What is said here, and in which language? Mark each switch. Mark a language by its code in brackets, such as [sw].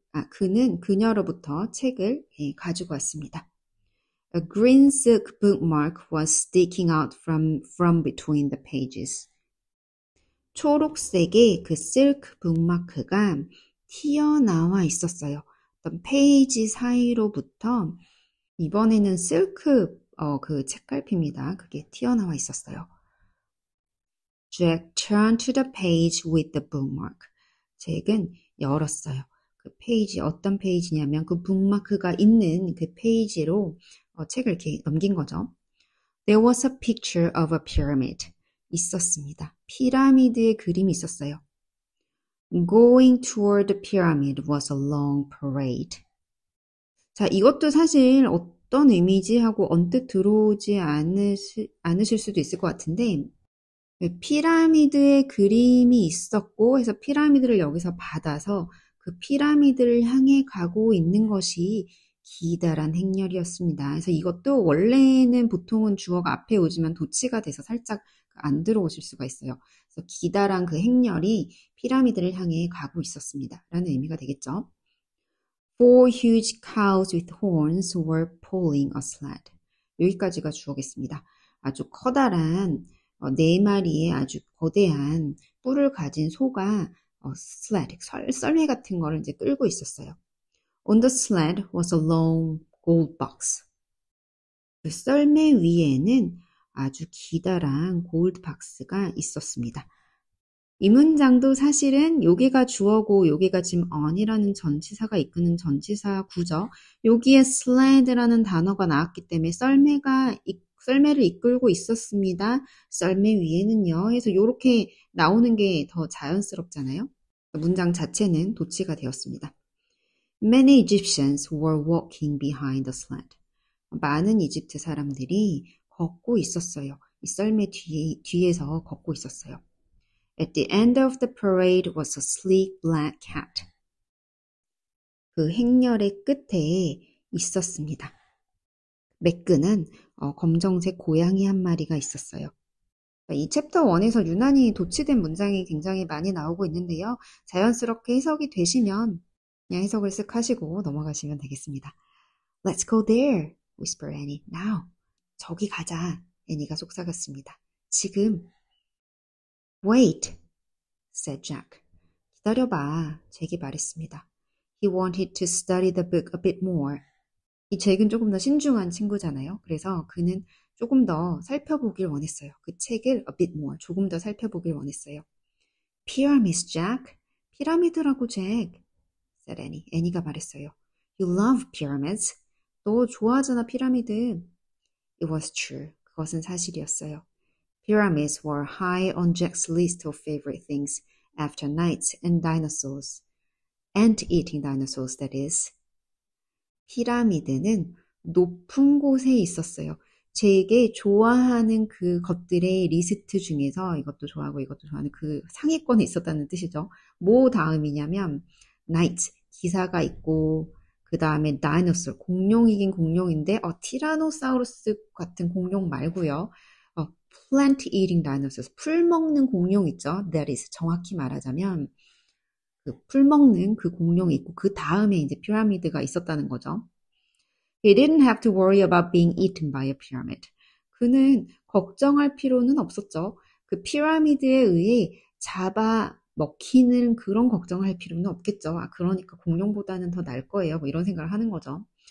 [ko] 그는 그녀로부터 책을 가지고 왔습니다. [en] A green silk bookmark was sticking out from between the pages. [ko] 초록색의 그 silk bookmark가 튀어나와 있었어요. 어떤 페이지 사이로부터 이번에는 silk 그 책갈피입니다. 그게 튀어나와 있었어요. [en] Jack turned to the page with the bookmark. [ko] 잭은 열었어요. 그 페이지, 어떤 페이지냐면 그 북마크가 있는 그 페이지로 책을 이렇게 넘긴 거죠. [en] There was a picture of a pyramid. [ko] 있었습니다. 피라미드의 그림이 있었어요. [en] Going toward the pyramid was a long parade. [ko] 자, 이것도 사실 어떤 의미지 하고 언뜻 들어오지 않으실 수도 있을 것 같은데 피라미드의 그림이 있었고 해서 피라미드를 여기서 받아서 그 피라미드를 향해 가고 있는 것이 기다란 행렬이었습니다. 그래서 이것도 원래는 보통은 주어가 앞에 오지만 도치가 돼서 살짝 안 들어오실 수가 있어요. 그래서 기다란 그 행렬이 피라미드를 향해 가고 있었습니다. 라는 의미가 되겠죠. [en] Four huge cows with horns were pulling a sled. [ko] 여기까지가 주어겠습니다. 아주 커다란 네 마리의 아주 거대한 뿔을 가진 소가 sled, 썰매 같은 거를 이제 끌고 있었어요. [en] On the sled was a long gold box. [ko] 그 썰매 위에는 아주 기다란 골드 박스가 있었습니다. 이 문장도 사실은 여기가 주어고 여기가 지금 on이라는 전치사가 이끄는 전치사 구죠. 여기에 sled라는 단어가 나왔기 때문에 썰매를 이끌고 있었습니다. 썰매 위에는요. 해서 이렇게 나오는 게 더 자연스럽잖아요. 문장 자체는 도치가 되었습니다. [en] Many Egyptians were walking behind the sled. [ko] 많은 이집트 사람들이 걷고 있었어요. 이 썰매 뒤에서 걷고 있었어요. [en] At the end of the parade was a sleek black cat. [ko] 그 행렬의 끝에 있었습니다. 매끈한 검정색 고양이 한 마리가 있었어요. 이 챕터 1에서 유난히 도치된 문장이 굉장히 많이 나오고 있는데요. 자연스럽게 해석이 되시면 그냥 해석을 쓱 하시고 넘어가시면 되겠습니다. [en] Let's go there, whispered Annie. Now. [ko] 저기 가자. 애니가 속삭였습니다. 지금. [en] Wait, said Jack. [ko] 기다려봐. 잭이 말했습니다. [en] He wanted to study the book a bit more. [ko] 이 잭은 조금 더 신중한 친구잖아요. 그래서 그는 조금 더 살펴보길 원했어요. 그 책을 [en] a bit more, [ko] 조금 더 살펴보길 원했어요. [en] Pyramids, Jack. [ko] 피라미드라고, 잭. [en] said Annie. [ko] 애니가 말했어요. [en] You love pyramids. [ko] 너 좋아하잖아, 피라미드. [en] It was true. [ko] 그것은 사실이었어요. [en] Pyramids were high on Jack's list of favorite things after knights and dinosaurs. Ant-eating dinosaurs, that is. [ko] 피라미드는 높은 곳에 있었어요. 제게 좋아하는 그 것들의 리스트 중에서 이것도 좋아하고 이것도 좋아하는 그 상위권에 있었다는 뜻이죠. 뭐 다음이냐면 knight, 기사가 있고 그 다음에 dinosaur, 공룡이긴 공룡인데 티라노사우루스 같은 공룡 말고요. [en] plant eating dinosaurs, [ko] 풀 먹는 공룡 있죠. [en] That is, [ko] 정확히 말하자면 그 풀 먹는 그 공룡이 있고 그 다음에 이제 피라미드가 있었다는 거죠. [en] He didn't have to worry about being eaten by a pyramid. [ko] 그는 걱정할 필요는 없었죠. 그 피라미드에 의해 잡아 먹히는 그런 걱정할 필요는 없겠죠. 그러니까 공룡보다는 더 나을 거예요. 뭐 이런 생각을 하는 거죠.